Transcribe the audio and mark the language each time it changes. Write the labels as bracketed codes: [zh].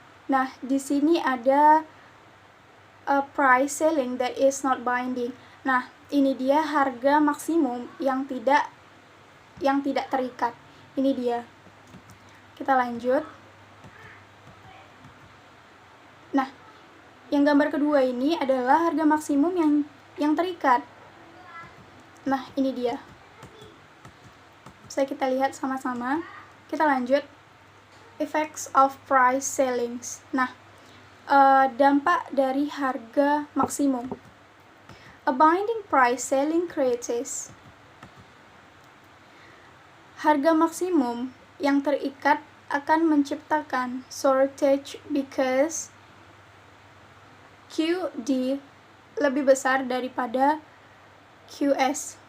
[id] Nah, di sini ada [en] a price ceiling that is not binding. [id] Nah, ini dia harga maksimum yang tidak terikat. Ini dia. Kita lanjut. Nah, Yang gambar kedua ini adalah harga maksimum yang terikat. Nah, ini dia. Bisa kita lihat sama-sama. Kita lanjut. [en] Effects of price ceilings. [id] Nah, dampak dari harga maksimum. [en] A binding price ceiling creates [id] harga maksimum yang terikat akan menciptakan [en] shortage because [id] QD lebih besar daripada QS.